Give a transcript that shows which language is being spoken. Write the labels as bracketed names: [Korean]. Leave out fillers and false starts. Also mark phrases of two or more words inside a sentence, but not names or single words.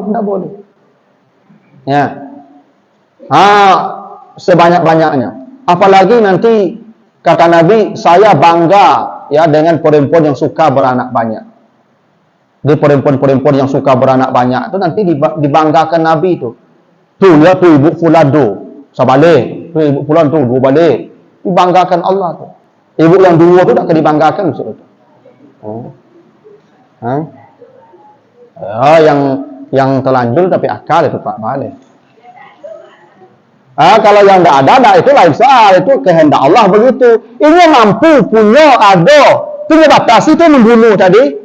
[Indonesian] Tak boleh. Ya. Sebanyak-banyaknya. Apalagi nanti kata Nabi, saya bangga ya dengan perempuan yang suka beranak banyak. Di perempuan-perempuan yang suka beranak banyak itu nanti dibanggakan Nabi itu. Tu ya tu ibu fulan tu, sabalik. Tu ibu fulan tu 2 balik. Dibanggakan Allah tu. Ibu yang 2 tu tak dibanggakan maksud itu. Yang terlanjur tapi akal itu Pak boleh. Kalau yang tidak ada itu lain soal, itu kehendak Allah begitu. Ini mampu, punya, ada, punya batas itu membunuh tadi.